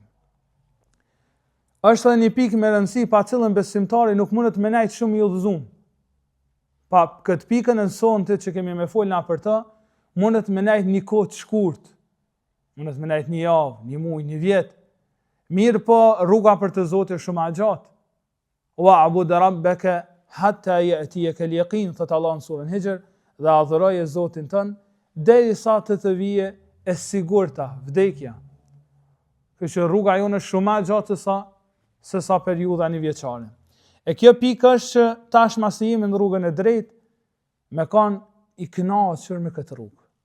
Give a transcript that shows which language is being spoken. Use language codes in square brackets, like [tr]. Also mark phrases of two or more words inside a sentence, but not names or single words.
[sq] Është edhe një pikë me rëndësi pa cilën besimtari nuk mundet me nejtë shumë i udhëzuar. Pa këtë pikën e sontit që kemi me folna për të, mundet me nejtë një kohë të shkurt, mundet me nejtë një javë, një muaj, një vjet. Mirë po rruga për të Zotit shumë a gjatë. [ar] واعبد ربك حتى يأتيك اليقين, [sq] thot Allah në surën Hijr, dhe adhuroje Zotin tënd derisa të vijë e sigurta vdekja. Kështu rruga jonë është shumë a gjatë se sa periudha një vjeçare. E kjo pikë është që tash masi jemi në rrugën e drejtë, me kanë i kënaqur me këtë rrugë.